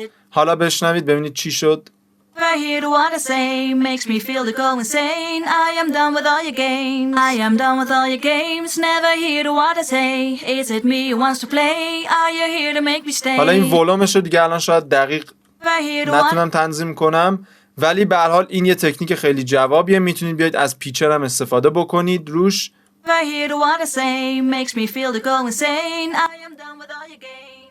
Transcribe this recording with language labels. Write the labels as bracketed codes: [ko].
[fa] حالا بشنوید ببینید چی شد. [en] I hear what I say makes me feel to go insane. I am done with all your games. I am done with all your games. Never hear what I say. Is it me who wants to play? Are you here to make me stay? [fa] حالا این ولومش رو دیگه الان شاید دقیق نتونم تنظیم کنم، ولی به هر حال این یه تکنیک خیلی جوابیه. میتونید بیاید از پیچر هم استفاده بکنید روش. [en] I hear what I say makes me feel to go insane. I am done with all your games.